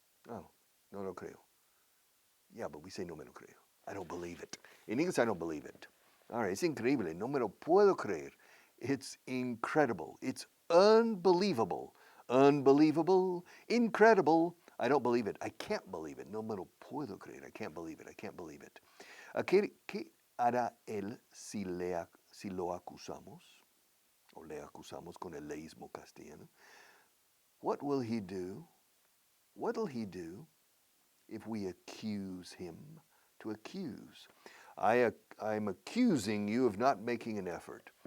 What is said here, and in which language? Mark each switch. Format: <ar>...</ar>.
<en>Oh,</en> <es>no lo creo.</es> <en>Yeah, but we say</en> <es>no me lo creo.</es> <en>I don't believe it. In English, I don't believe it. All right, it's</en> <es>increíble. No me lo puedo creer.</es> <en>It's incredible. It's unbelievable. Unbelievable. Incredible. I don't believe it. I can't believe it.</en> <es>No me lo puedo creer.</es> <en>I can't believe it. I can't believe it.</en> <es>¿Qué hará él si lo acusamos? O le acusamos con el leísmo castellano.</es> <en>What will he do? What will he do if we accuse him? To accuse. I'm accusing you of not making an effort.</en>